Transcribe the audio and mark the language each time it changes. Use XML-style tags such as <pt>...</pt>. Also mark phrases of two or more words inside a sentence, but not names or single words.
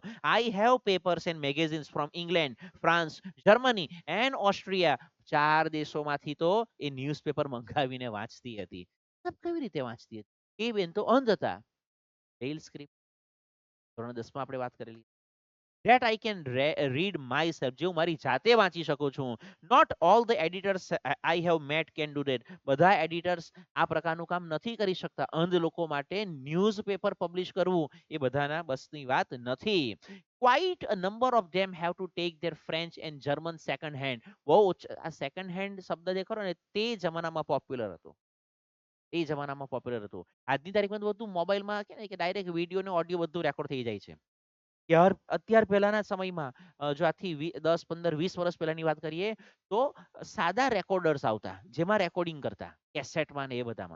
<en>I have papers and magazines from England, France, Germany and Austria.</en> <gu>4 દેશોમાંથી તો એ ન્યૂઝપેપર મંગાવીને વાંચતી હતી. કેવી રીતે વાંચતી હતી? એ બેન તો અંધ હતા. બ્રેઇલ સ્ક્રિપ્ટ ધોરણ 10 માં આપણે વાત કરેલી.</gu> <en>that I can read myself,</en> <gu>જે હું મારી જાતે વાંચી શકું છું.</gu> <en>Not all the editors I have met can do that.</en> <gu>બધા એડિટર્સ આ પ્રકારનું કામ નથી કરી શકતા. અંધ લોકો માટે ન્યૂઝપેપર પબ્લિશ કરવું એ બધાના બસની વાત નથી.</gu> <en>Quite a number of them have to take their French and German second hand.</en> <gu>બહુ આ</gu> <en>second hand</en> <gu>શબ્દ જે ખરો ને તે જમાનામાં પોપ્યુલર હતો. એ જમાનામાં પોપ્યુલર હતું. આજની તારીખમાં તો બધું મોબાઈલમાં કે ને કે ડાયરેક્ટ વિડીયો ને ઓડિયો બધું રેકોર્ડ થઈ જાય છે. અત્યાર પહેલાના સમયમાં જો આથી 10, 15, 20 વર્ષ પહેલાની વાત કરીએ તો સાદા રેકોર્ડર્સ આવતા જેમાં રેકોર્ડિંગ કરતા કેસેટમાં ને એ બધામાં.</gu>